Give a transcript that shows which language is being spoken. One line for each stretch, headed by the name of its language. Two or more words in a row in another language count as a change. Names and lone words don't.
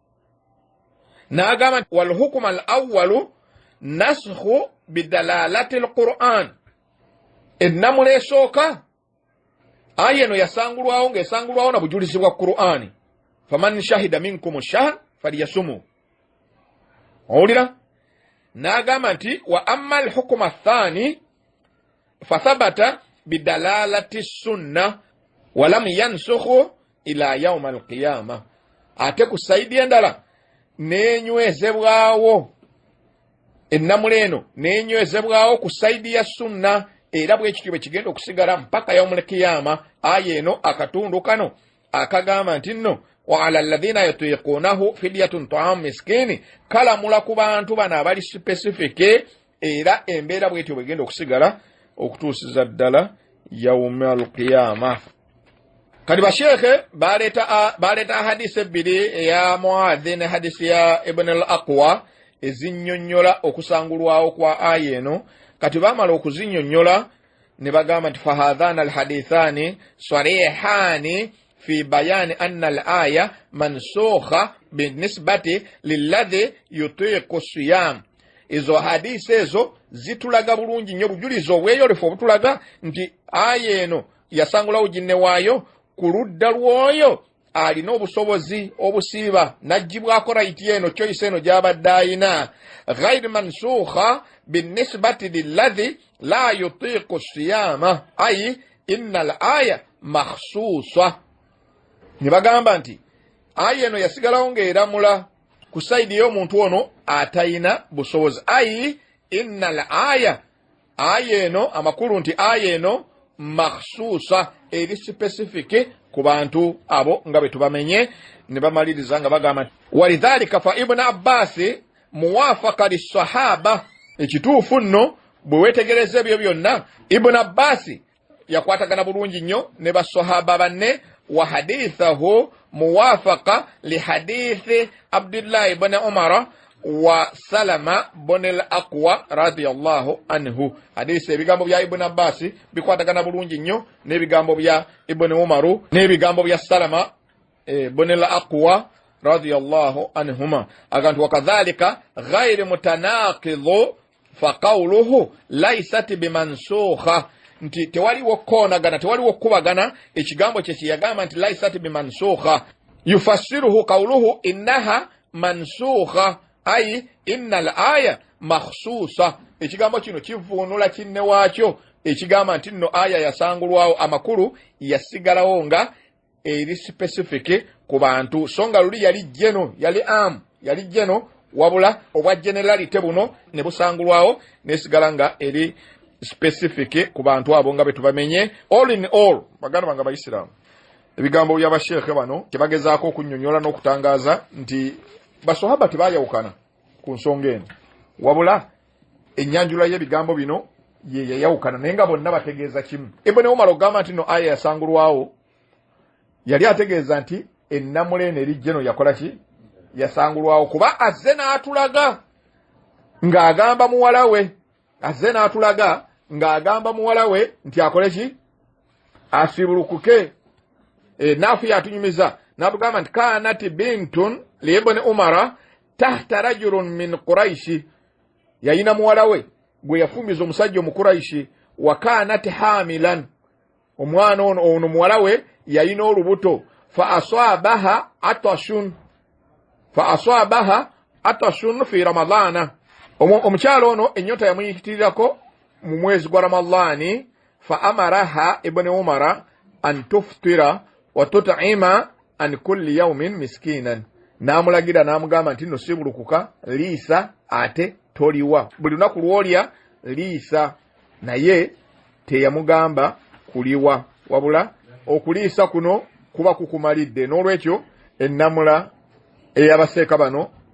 Ganda: n'agamba nti
Arabic: والحكم الأول نسخ بدلالة القرآن.
Ganda: ennamula esooka aya eno yasangulwawo ng'esangulwawo na bujulizi bwa Qur'ani.
Arabic: فمن شهد منكم الشهر فليصمه.
Ganda: owulira? n'agamba nti
Arabic: وأما الحكم الثاني فثبت بدلالة السنة ولم ينسخ إلى يوم القيامة.
Ganda: ate ku sayidi endala n'enywezebwawo ennamula eno n'enywezebwawo ku sayidi ya sunna era bwekityo bwe kigenda okusigala mpaka
Arabic: يوم القيامة.
Ganda: aya eno akatundu kano akagamba nti nno
Arabic: وعلى الذين يطيقونه فدية طعام مسكين
Ganda: kalamula ku bantu bano abali specific era embeera bwetyo bwegenda okusigala okutuusiza ddala
Arabic: يوم القيامة.
Ganda: kati bashekhe baleta hadisi ebbiri eya Muadhi ne hadisi ya Ibn al-Aqwa ezinnyonnyola okusangulwawo kwa aya eno. kati bamala okuzinnyonnyola ne bagamba nti
Arabic: فهذان الحديثان صريحان في بيان أن الآية منسوخة بالنسبة للذي يطيق الصيام.
Ganda: ezo hadisi ezo zitulaga bulungi nnyo bujulizi obweyolefu obutulaga nti aya eno yasangulawo ginne waayo ku ludda lw'oyo alina obusobozi obusiiba n'aggyibwako rayiti eno choice eno gy'abadde ayina.
Arabic: غير منسوخة بالنسبة للذي لا يطيق الصيام أي إن الآية مخصوصة.
Ganda: ne bagamba nti aya eno yasigalawo ng'eramula ku sayidi y'omuntu ono atayina busobozi.
Arabic: أي إن الآية
Ganda: eno amakulu nti aya eno makhsusa eri specific ku bantu abo nga bwe tubamenye. ne bamaliriza nga bagamba
Arabic: ولذلك فابن عباس موافق للصحابة.
Ganda: ekituufu nno bwe weetegereza ebyo byonna Ibn Abbas yakwatagana bulungi nnyo ne basahaba banne.
Arabic: وحديثه موافق لحديث عبد الله بن عمر وسلمة بن الأكوع رضي الله عنه.
Ganda: hadisi ebigambo bya Ibn Abbas bikwatagana bulungi nnyo n'ebigambo bya Ibn Umaru n'ebigambo bya Salama ibn al-Aqwa
Arabic: رضي الله عنهما. agantu وكذلك غير متناقض فقوله ليست بمنسوخة.
Ganda: nti tewaliwo koonagana tewaliwo kubagana ekigambo kye kiyagamba nti
Arabic: ليست بمنسوخة. يفسره قوله إنها منسوخة أي إن الآية مخصوصة.
Ganda: ekigambo kino kivuunula kinne waakyo ekigamba nti nno aya yasangulwawo amakulu yasigalawo nga eri specific ku bantu. so nga luli yali jeno yali jeno wabula obwa generality buno ne busangulwawo nesigala nga eri specific ku bantu abo nga betubamenye.
English: all in all
Ganda: baganda banga Abaisiraamu ebigambo by'abashekhe bano tebagezaako okunnyonnyola n'okutangaaza nti basahaba tebayawukana ku nsonga eno, wabula ennyanjula y'ebigambo bino ye yayawukana naye nga bonna bategeeza kimu. Ibn Umar ogamba nti no aya yasangulwawo yali ategeeza nti ennamula eno eri jeno yakola ki? Yasangulwawo kuba azze n'atulaga ng'agamba muwala we, nti akole ki? Asibulukuke. Naafu yatunyumiza n'atugamba nti
Arabic: كانت بنت لابن عمر تحت رجل من قريش,
Ganda: yayina muwala we gwe yafumiza omusajja omukuraishi,
Arabic: وكانت حاملا
Ganda: omwana ono muwala we yalina olubuto fa
Arabic: أصابها عطش في رمضان
Ganda: omukyalo ono ennyota yamuyitirirako mu mwezi gwa ramadani
Arabic: فأمرها ابن عمر أن تفطر وتطعم عن كل يوم مسكينا
Ganda: namulagira namugamba nti no sibulukuka liisa ate toliwa buli lunaku lwolya liisa naye teyamugamba kuliwa wabula okuliisa kuno kuba kukumalidde n'olwekyo ennamula eyabaseeka bano